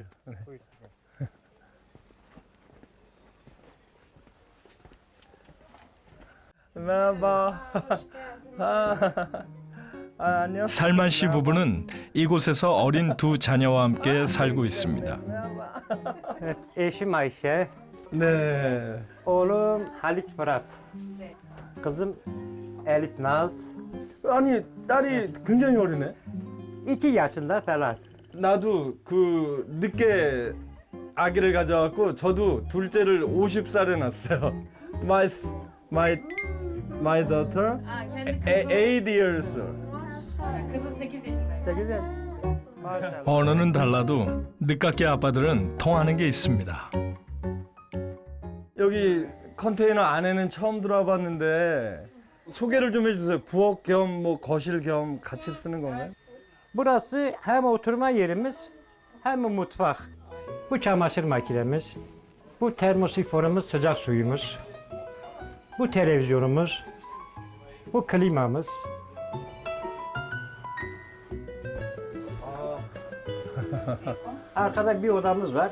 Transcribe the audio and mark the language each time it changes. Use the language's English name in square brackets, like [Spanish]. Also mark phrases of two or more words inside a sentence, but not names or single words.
[Turkish] 메라바. [Korean] 안녕. 살만 씨 부부는 이곳에서 어린 두 자녀와 함께 살고 있습니다. [Turkish] Eşim Ayşe, [Korean] 네. [Turkish] oğlum Halit Fırat, kızım Elif Naz, [Korean] 아니 딸이 굉장히 어리네. [Turkish] 2 yaşında falan. [Korean] 나도 그 늦게 아기를 가져왔고 저도 둘째를 50살에 낳았어요. [English] My daughter 8 years old. [Turkish] 그래서 8 yaşındayım. 8 yaş. Maşallah. [Korean] 언어는 달라도 늦깎이 아빠들은 통하는 게 있습니다. 여기 컨테이너 안에는 처음 들어와 봤는데 소개를 좀 해주세요. 부엌 겸 뭐 거실 겸 같이 쓰는 건가요? [Turkish] Burası hem oturma yerimiz hem mutfak. Bu çamaşır makinemiz, bu termosifonumuz, sıcak suyumuz, bu televizyonumuz, bu klimamız. Arkada bir odamız var.